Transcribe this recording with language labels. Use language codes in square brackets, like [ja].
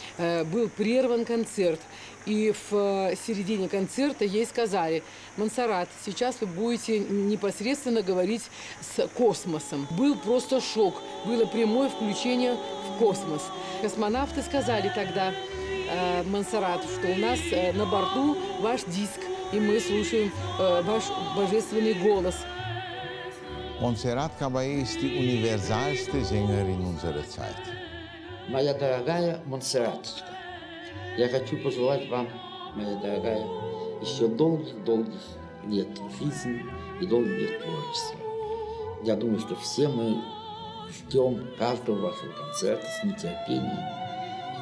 [ru] Был прерван концерт, и в середине концерта ей сказали: «Монсеррат, сейчас вы будете непосредственно говорить с космосом». Был просто шок, было прямое включение в космос. Космонавты сказали тогда: «Монсеррат, что у нас на борту ваш диск, и мы слушаем ваш божественный голос». [de] Montserrat Caballé ist die universalste Sängerin unserer Zeit. [ru] Моя дорогая Монсерраточка, я хочу пожелать вам, моя дорогая, еще долгих-долгих лет жизни и долгих лет творчества. Я думаю, что все мы ждем каждого вашего концерта с нетерпением.